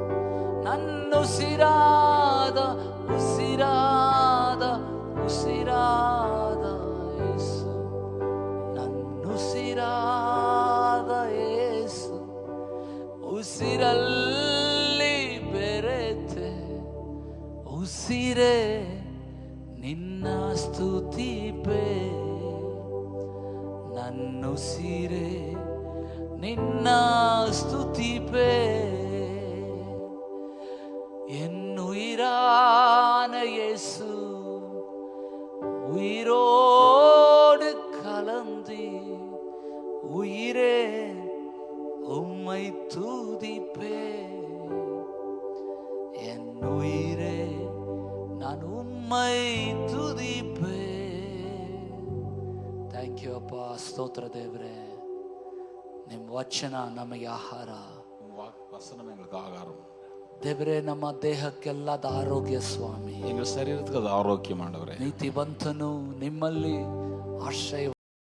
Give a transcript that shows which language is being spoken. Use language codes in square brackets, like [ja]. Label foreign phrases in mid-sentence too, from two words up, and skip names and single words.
[kn] ನನ್ನುಸಿರಾದ ಉಸಿರಾದ ಉಸಿರಾದ ಯೇಸು, ನನ್ನುಸಿರಾದ ಯೇಸು ಉಸಿರಲ್ಲಿ ಬೆರೆತೆ ಉಸಿರೇ ನಿನ್ನ ಸ್ತುತಿಪೆ. ನನ್ನುಸಿರೇ ನಿನ್ನ ಸ್ತುತಿಪೆ. [ta] என் உயிரான இயேசு உயிரோடு கலந்து உயிரே உம்மை துதிப்பே. என் உயிரே நான் உம்மை உம்மை துதிப்பே. [en] thank you [kn] ಅಪ್ಪ. ಸ್ತೋತ್ರ ದೇವರೇ. ನಿಮ್ಮ ವಚನ ನಮಗೆ ಆಹಾರ, [ta] வசனம் எங்களுக்கு ஆகாரம். [kn] ದೇವರೇ ನಮ್ಮ ದೇಹಕ್ಕೆಲ್ಲದ ಆರೋಗ್ಯ ಸ್ವಾಮಿ. [ta] எங்கள் சரீரத்துக்கு அது ஆரோக்கியம் ஆண்டவரே. [kn] ನೀತಿವಂತನು ನಿಮ್ಮಲ್ಲಿ ಆಶ್ರಯ